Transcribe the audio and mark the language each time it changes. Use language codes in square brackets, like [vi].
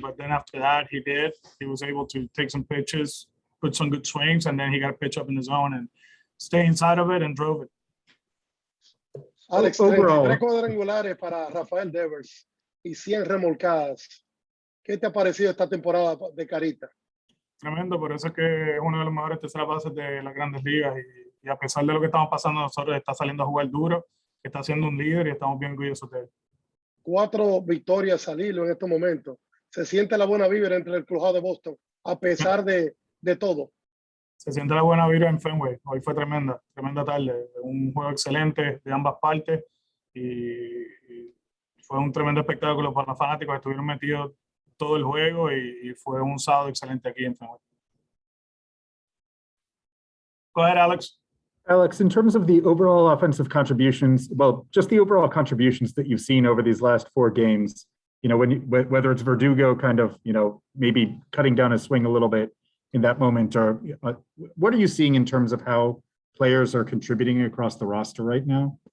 [en] But then after that, he was able to take some pitches, put some good swings, and then he got a pitch up in the zone and stay inside of it and drove it. Alex, overall, [es] 33 cuadrangulares para Rafael Devers y 100 remolcadas. ¿Qué te ha parecido esta temporada de Carita? Tremendo, por eso es que es uno de los mejores terceras bases de las grandes ligas y a pesar de lo que estamos pasando nosotros, está saliendo a jugar duro, está siendo un líder y estamos bien orgullosos de él. 4 victorias al hilo en estos momentos. Se siente la buena vibra entre el clubhouse de Boston, a pesar de todo. Se siente la buena vibra en Fenway. Hoy fue tremenda tarde. Un juego excelente de ambas partes y fue un tremendo espectáculo para los fanáticos. Estuvieron metidos todo el juego y fue un sábado excelente aquí en Fenway. [en] Go ahead, Alex. Alex, in terms of the overall offensive contributions, well, just the overall contributions that you've seen over these last 4 games, whether it's Verdugo kind of, maybe cutting down his swing a little bit in that moment, or what are you seeing in terms of how players are contributing across the roster right now?